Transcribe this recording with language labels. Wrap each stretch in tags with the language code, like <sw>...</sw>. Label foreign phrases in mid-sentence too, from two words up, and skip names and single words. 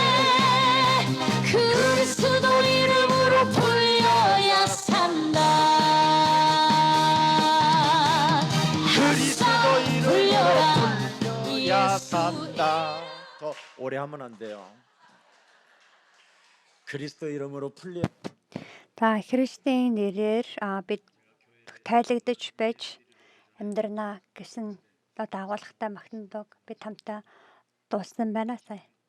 <ko>그리스도 이름으로 풀려야 산다. 그리스도 이름으로 풀려라 풀려야 산다. 더 오래 하면 안 돼요. 그리스도 이름으로 풀려.</ko> <mn>За Христийн нэрээр бид тайлагдж байж амьдрнаа гэсэн дагуулгатай магтан дуу бид хамтаа дууссан байна сая.</mn>